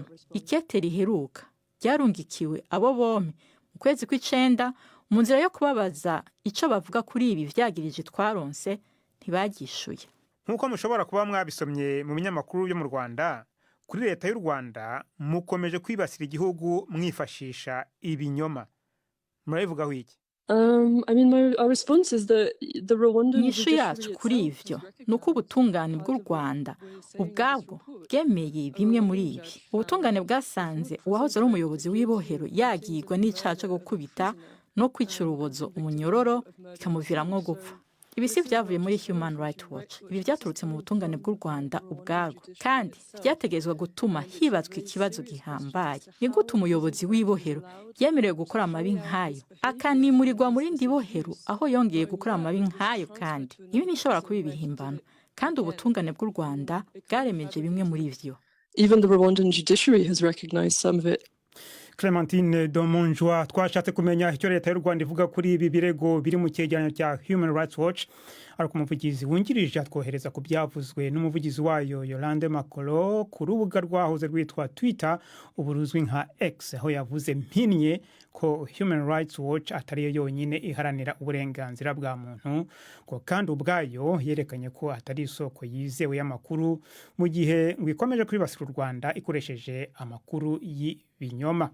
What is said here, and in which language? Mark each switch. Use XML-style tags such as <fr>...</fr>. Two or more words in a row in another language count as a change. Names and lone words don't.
<rn>Ikete riheruka ryarungikiwe abo bompi mu kwezi kw'icenda mu nzira yo kubabaza ico bavuga kuri ibi vyagirije twaronse ntibagishuye.</rn> <rw>Nk'uko mushobora kuba mwabisomye mu binyamakuru byo mu Rwanda, kuri leta y'u Rwanda mukomeje kwibasira igihugu mwifashisha ibinyoma. Murabivugaho iki?</rw> <en>Our response is the Rwandan</en> <rn>Inyishu yacu kuri ivyo nuko ubutungane bw'u Rwanda ubwabwo bwemeye bimwe muri ibi. Ubutungane bwasanze uwahoze ari umuyobozi w'ibohero yagirwa n'icaha cyo gukubita no kwica urubozo umunyororo bikamuviramwo gupfa. Ibi si vyavuye muri Human Rights Watch. Ibi vyaturutse mu butungane bw'u Rwanda ubwabwo, kandi vyategezwa gutuma hibazwa ikibazo gihambaye. Ni gute umuyobozi w'ibohero yemerewe gukora amabi nk'ayo akanimurirwa muri ndi bohero aho yongeye gukora amabi nk'ayo? Kandi ibi nishobora kuba ibihimbano, kandi ubutungane bw'u Rwanda bwaremeje bimwe muri ivyo.</rn> <en>Even the Rwandan judiciary has recognized some of it.</en> <rw>Clementine Domonjwa, twashatse kumenya icyo leta y'u Rwanda ivuga kuri ibi birego biri mu cyegeranyo cya Human Rights Watch, ariko umuvugizi wungirije atwohereza ku byavuzwe n'umuvugizi wayo Yolande Makolo ku rubuga rwahoze rwitwa Twitter ubu ruzwi nka X, aho yavuze mpinye ko Human Rights Watch atari yo yonyine iharanira uburenganzira bwa muntu, ko kandi ubwayo yerekanye ko atari isoko yizewe y'amakuru mu gihe ngo ikomeje kwibasira u Rwanda ikoresheje amakuru y'ibinyoma.</rw>